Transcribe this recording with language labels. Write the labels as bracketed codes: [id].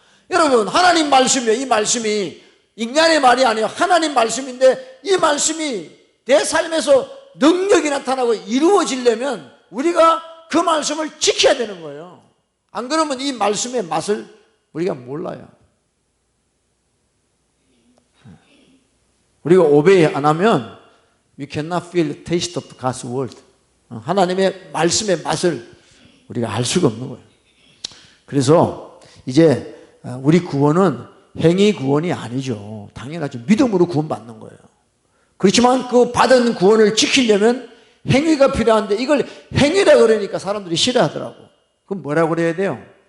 [ko] 여러분 하나님 말씀이에요. 이 말씀이 인간의 말이 아니에요. 하나님 말씀인데 이 말씀이 내 삶에서 능력이 나타나고 이루어지려면 우리가 그 말씀을 지켜야 되는 거예요. 안 그러면 이 말씀의 맛을 우리가 몰라요. 우리가 오베이 안 하면 [en] we cannot feel the taste of God's word. [ko] 하나님의 말씀의 맛을 우리가 알 수가 없는 거예요. 그래서 이제 우리 구원은 행위 구원이 아니죠. 당연하죠. 믿음으로 구원받는 거예요. 그렇지만 그 받은 구원을 지키려면 행위가 필요한데 이걸 행위라 그러니까 사람들이 싫어하더라고. 그럼 뭐라고 그래야 돼요?